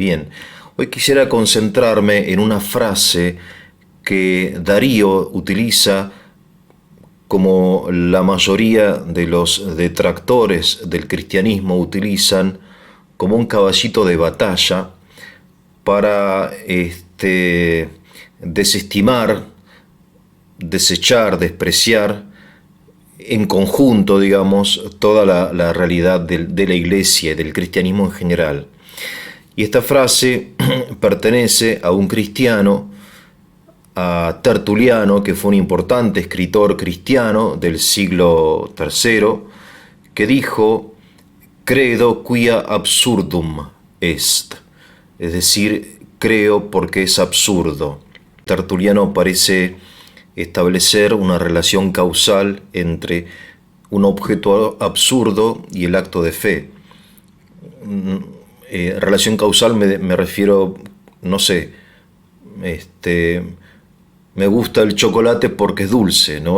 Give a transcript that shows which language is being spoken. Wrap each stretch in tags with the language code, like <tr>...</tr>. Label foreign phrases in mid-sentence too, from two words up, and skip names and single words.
<es>Bien, hoy quisiera concentrarme en una frase que Darío utiliza como la mayoría de los detractores del cristianismo utilizan como un caballito de batalla para desestimar, desechar, despreciar en conjunto, digamos, toda la realidad de la iglesia y del cristianismo en general. Y esta frase pertenece a un cristiano, a Tertuliano, que fue un importante escritor cristiano del siglo III, que dijo:</es> <la>credo quia absurdum est,</la> <es>es decir, creo porque es absurdo. Tertuliano parece establecer una relación causal entre un objeto absurdo y el acto de fe. Relación causal me refiero, no sé, me gusta el chocolate porque es dulce, ¿no?</es>